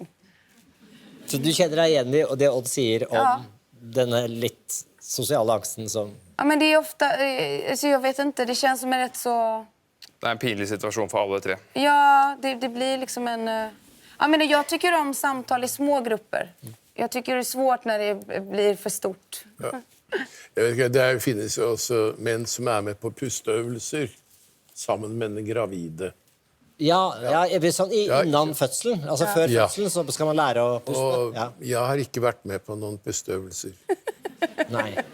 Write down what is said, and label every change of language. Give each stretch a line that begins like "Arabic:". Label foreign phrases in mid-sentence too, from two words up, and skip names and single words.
Swedish: Så du känner dig igen i det Odd säger om denna lite sociala angsten som... Ja, men det är ofta... Alltså jag vet inte, det känns som en rätt så... Det en pinlig situation för alla tre. Ja, det blir liksom en... Ja, men jag tycker om samtal i små grupper. Jag tycker det är svårt när det blir för stort. Ja.
Norwegian: Det finnes jo også menn som med på pusteøvelser sammen med den gravide. Ja, sånn innan fødselen. Altså før fødselen så skal man lære å puste. Og jeg har ikke vært med på noen pusteøvelser. Nei.